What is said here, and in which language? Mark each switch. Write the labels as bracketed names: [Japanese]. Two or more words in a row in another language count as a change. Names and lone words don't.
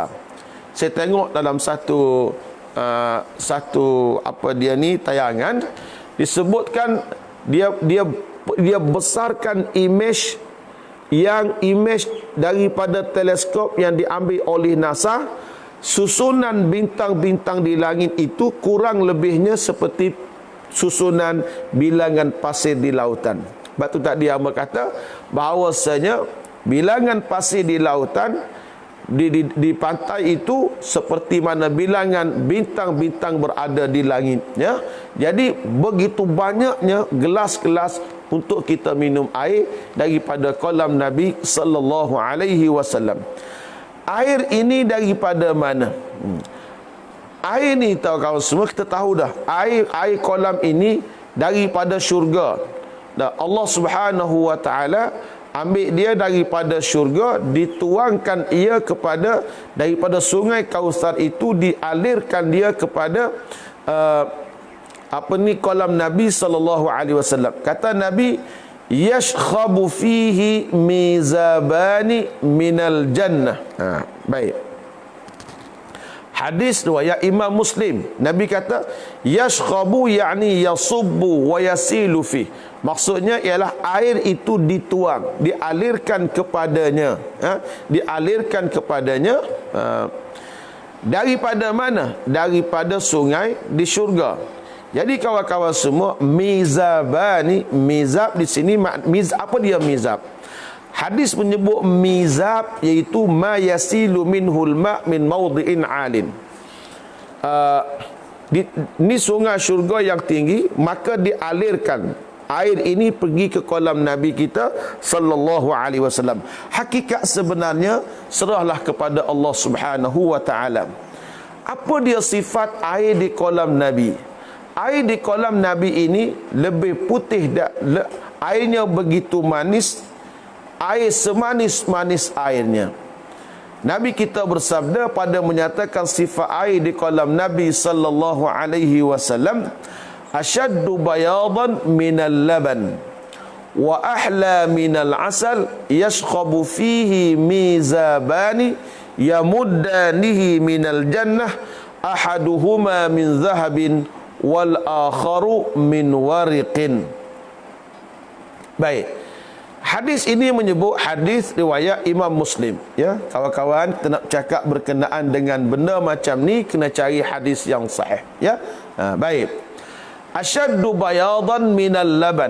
[Malay] Saya tengok dalam satu tayangan disebutkan dia besarkan image daripada teleskop yang diambil oleh NASA. Susunan bintang-bintang di langit itu kurang lebihnya seperti susunan bilangan pasir di lautan. Sebab tu tadi hamba kata bahawasanya bilangan pasir di lautan di pantai itu seperti mana bilangan bintang-bintang berada di langit, ya. Jadi begitu banyaknya gelas-gelas untuk kita minum air daripada kolam Nabi [Arabic] صلى الله عليه وسلم. [Malay] Air ini daripada mana? Air ni tahu kawan semua, kita tahu dah, air kolam ini daripada syurga. Dan Allah [Arabic] سبحانه وتعالى [Malay] ambil dia daripada syurga, dituangkan ia daripada sungai Kausar itu, dialirkan dia kepada kolam Nabi [Arabic] صلى الله عليه وسلم. [Malay] Kata Nabi, [Arabic] يشخب فيه ميزابان من الجنة. [Malay] Baik. Hadis riwayat Imam Muslim. Nabi kata [Arabic] يشخب يعني يصب ويسيل في. [Malay] Maksudnya ialah air itu dituang, dialirkan kepadanya, dialirkan kepadanya daripada mana? Daripada sungai di syurga. Jadi kawan-kawan semua, mizabani, mizab di sini apa dia mizab? Hadis menyebut mizab iaitu [Arabic] ما يسيل منه الماء من موضع عال. [Malay] Ni sungai syurga yang tinggi, maka dialirkan air ini pergi ke kolam Nabi kita [Arabic] صلى الله عليه وسلم. [Malay] Hakikat sebenarnya serahlah kepada Allah [Arabic] سبحانه وتعالى. [Malay] Apa dia sifat air di kolam Nabi? Air di kolam Nabi ini lebih putih, airnya begitu manis, air semanis-manis airnya. Nabi kita bersabda pada menyatakan sifat air di kolam Nabi [Arabic] صلى الله عليه وسلم, أشد بياضا من اللبن وأحلى من العسل يشخب فيه ميزابان يمدانه من الجنة أحدهما من ذهب والآخر من ورق. [Malay] Baik. Hadis ini menyebut hadis riwayat Imam Muslim, ya. Kawan-kawan, kita nak cakap berkenaan dengan benda macam ni kena cari hadis yang sahih, ya. Baik. [Arabic] أشد بياضا من اللبن.